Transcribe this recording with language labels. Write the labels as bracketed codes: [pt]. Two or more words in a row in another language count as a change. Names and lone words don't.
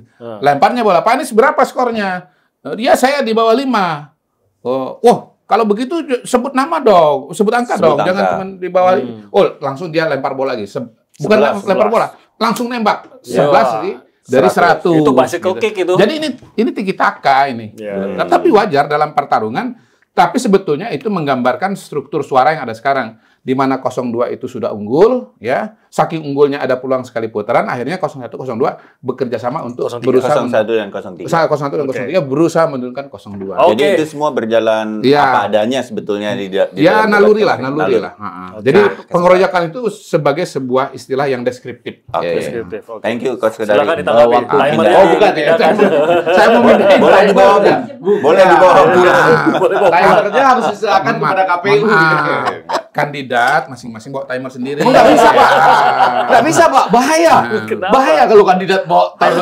[id] Lemparnya bola, Pak Anies berapa skornya? Dia saya di bawah 5. Oh, wah kalau begitu sebut nama dong, sebut angka Sebut dong, angka. jangan cuma di bawah. Oh, langsung dia lempar bola lagi. Bukan 11. lempar bola, langsung nembak. Iya. 11 sih dari 100. Itu [en] bicycle kick [id] itu. Jadi ini tiki taka ini. Iya. Tapi wajar dalam pertarungan, tapi sebetulnya itu menggambarkan struktur suara yang ada sekarang. di mana 02 itu sudah unggul, ya. Saking unggulnya ada peluang sekali putaran, akhirnya 01, 02 bekerja sama untuk 03, berusaha 01 dan 03. 01 dan 03 berusaha menurunkan 02. Jadi itu semua berjalan apa adanya sebetulnya di ya, dalam naluri debat lah. kemarin. Jadi pengeroyokan itu sebagai sebuah istilah yang deskriptif. Deskriptif. [en] Thank you Coach Kedari. [id] Silakan ditanggapi. Oh, bukan ya. Saya mau mindahin Boleh dibawa, boleh dibawa pulang. Timernya harus diserahkan kepada KPU. Kandidat masing-masing bawa timer sendiri. Nggak bisa, Pak. Nggak bisa, Pak. Bahaya. Kenapa? Bahaya kalau kandidat bawa timer